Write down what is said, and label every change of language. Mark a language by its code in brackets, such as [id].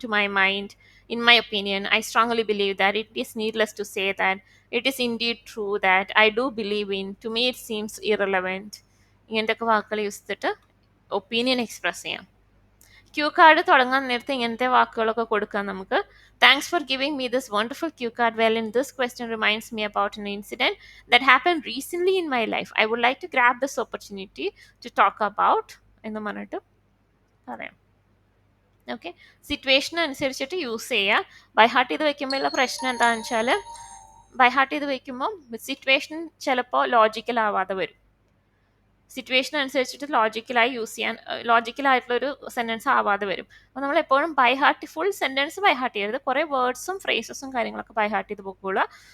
[en] to my mind, in my opinion, I strongly believe that, it is needless to say that, it is indeed true that, I do believe in, to me it seems irrelevant, [ml] ഇങ്ങനത്തെ ഒക്കെ വാക്കുകൾ use ചെയ്തിട്ട് opinion express ചെയ്യാം. Q card തുടങ്ങാൻ നേരത്തെ ഇങ്ങനത്തെ വാക്കുകളൊക്കെ കൊടുക്കാം നമുക്ക്. [en] Thanks for giving me this wonderful cue card. Well, in this question reminds me about an incident that happened recently in my life. I would like to grab this opportunity to talk about [ml] എന്ന് പറഞ്ഞിട്ട് പറയാം. Okay. Situation അനുസരിച്ചിട്ട് use ചെയ്യുക. By heart ചെയ്ത് വെക്കുമ്പോഴുള്ള പ്രശ്നം എന്താണെന്ന് വെച്ചാൽ, by heart ചെയ്ത് വെക്കുമ്പോൾ സിറ്റുവേഷൻ ചിലപ്പോൾ ലോജിക്കൽ ആവാതെ വരും. സിറ്റുവേഷൻ അനുസരിച്ചിട്ട് ലോജിക്കലായി യൂസ് ചെയ്യാൻ, ലോജിക്കലായിട്ടുള്ളൊരു സെൻറ്റൻസ് ആവാതെ വരും. അപ്പോൾ നമ്മൾ എപ്പോഴും by heart, full sentence by heart ചെയ്യരുത്. കുറേ വേർഡ്സും ഫ്രേസസും കാര്യങ്ങളൊക്കെ ബൈ ഹാർട്ട് ചെയ്ത് പോയിക്കോളുക.